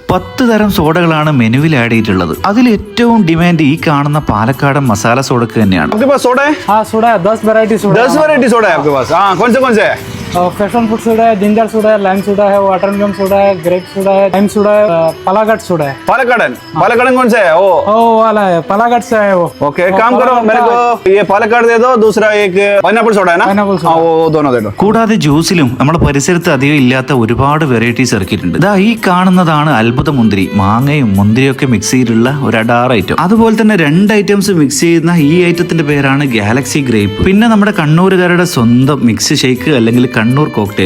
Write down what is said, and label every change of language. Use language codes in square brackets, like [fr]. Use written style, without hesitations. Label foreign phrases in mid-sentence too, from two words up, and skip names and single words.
[ml] 10 തരം സോഡകളാണ് മെനുവിൽ ആഡ് ചെയ്തിട്ടുള്ളത്. അതിൽ ഏറ്റവും ഡിമാൻഡ് ഈ കാണുന്ന പാലക്കാടൻ മസാല സോഡക്ക് തന്നെയാണ്. [hi] आपके पास सोडा है? हाँ सोडा है, 10 [en] variety soda [hi] 10 [en] variety soda [hi] है आपके पास. हाँ कौन से है? [en] passion fruit soda [hi] है, [en] ginger soda [hi] है, [en] lime soda [hi] है, [en] watermelon soda [hi] है, [en] grape soda [hi] है, [en] lime soda [hi] है, पलागट सोडा है. पालकाड़न कौन सा है? वो वाला है, पलागट से है वो. ओके, काम करो मेरे को ये पालकाड़ दे दो, दूसरा एक [en] pineapple soda [hi] है ना? [en] pineapple soda. [hi] हाँ वो दोनों दे दो. [ml] കൂടാതെ ജ്യൂസിലും നമ്മുടെ പരിസരത്ത് അധികം ഇല്ലാത്ത ഒരുപാട് വെറൈറ്റീസ് ഇറക്കിയിട്ടുണ്ട്. ഇതാ ഈ കാണുന്നതാണ് അത്ഭുത മുന്തിരി. മാങ്ങയും മുന്തിരിയൊക്കെ മിക്സ് ചെയ്തിട്ടുള്ള ഒരു അഡാർ ഐറ്റം. അതുപോലെ തന്നെ 2 [en] items mix [ml] ചെയ്യുന്ന ഈ ഐറ്റത്തിന്റെ പേരാണ് ഗാലക്സി ഗ്രേപ്പ്. പിന്നെ നമ്മുടെ കണ്ണൂരുകാരുടെ സ്വന്തം [en] mix shake [ml] അല്ലെങ്കിൽ കണ്ണൂർ കോക്ടെയിൽ.